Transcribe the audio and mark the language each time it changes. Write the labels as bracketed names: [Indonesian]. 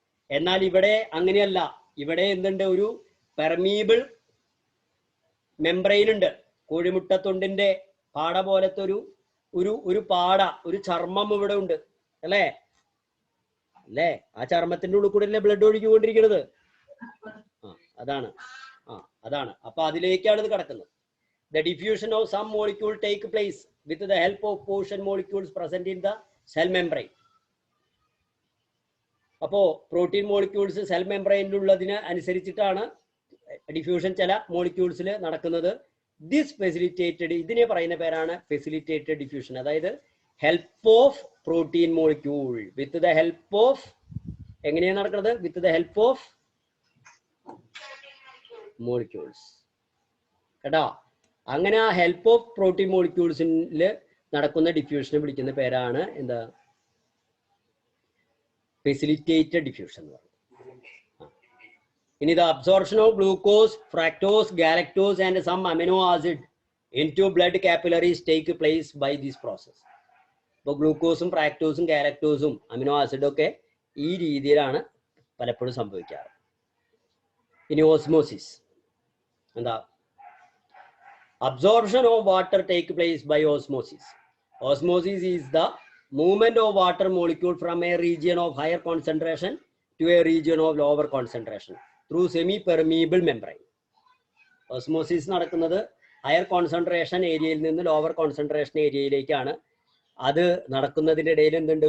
[Malayalam] എന്നാൽ ഇവിടെ അങ്ങനെയല്ല. ഇവിടെ എന്തുണ്ട്? ഒരു പെർമീബിൾ മെംബ്രെയിൻ ഉണ്ട്. കോഴിമുട്ടത്തൊണ്ടിന്റെ പാട പോലത്തെ ഒരു പാട, ഒരു ചർമ്മം ഇവിടെ ഉണ്ട് അല്ലേ? ആ ചർമ്മത്തിന്റെ ഉള്ളിൽ കൂടെ അല്ലേ ബ്ലഡ് ഒഴുകിക്കൊണ്ടിരിക്കുന്നത്? അതാണ്. അപ്പൊ അതിലേക്കാണ് ഇത് കിടക്കുന്നത്. [English] The diffusion of some molecule take place with the help of portion molecules present in the cell membrane. [Malayalam] അപ്പോ പ്രോട്ടീൻ മോളിക്യൂൾസ് സെൽ മെംബ്രെയിനിലുള്ളതിന് അനുസരിച്ചിട്ടാണ് ഡിഫ്യൂഷൻ ചില മോളിക്യൂൾസിൽ നടക്കുന്നത്. [English] this facilitated, [Malayalam] ഇതിനെ പറയുന്ന പേരാണ് ഫെസിലിറ്റേറ്റഡ് ഡിഫ്യൂഷൻ. അതായത് [English] help of protein molecule with the help of, [Malayalam] എങ്ങനെയാണ് നടക്കുന്നത്? [English] With the help of molecules. [Malayalam] കേട്ടോ? അങ്ങനെ ആ ഹെൽപ്പ് ഓഫ് പ്രോട്ടീൻ മോളിക്യൂൾസിൽ നടക്കുന്ന ഡിഫ്യൂഷനെ വിളിക്കുന്ന പേരാണ് എന്താ? [English] facilitated diffusion [Malayalam] എന്ന് പറയുന്നത്. ഇനി [English] The absorption of glucose, fructose, galactose and some amino acid into blood capillaries take place by this process. [Malayalam] ഇപ്പോൾ ഗ്ലൂക്കോസും ഫ്രാക്ടോസും ഗാലക്ടോസും അമിനോ ആസിഡും ഒക്കെ ഈ രീതിയിലാണ് പലപ്പോഴും സംഭവിക്കാറ്. ഇനി ഓസ്മോസിസ് എന്താ? [English] Absorption of water take place by osmosis. Osmosis is the movement of water molecule from a region of higher concentration to a region of lower concentration through semi-permeable membrane. [Malayalam] Osmosis നടക്കുന്നത് higher concentration ഏരിയയിൽ നിന്ന് lower concentration ഏരിയയിലേക്കാണ്. അത് നടക്കുന്നതിന്റെ ഇടയിൽ എന്തുണ്ട്?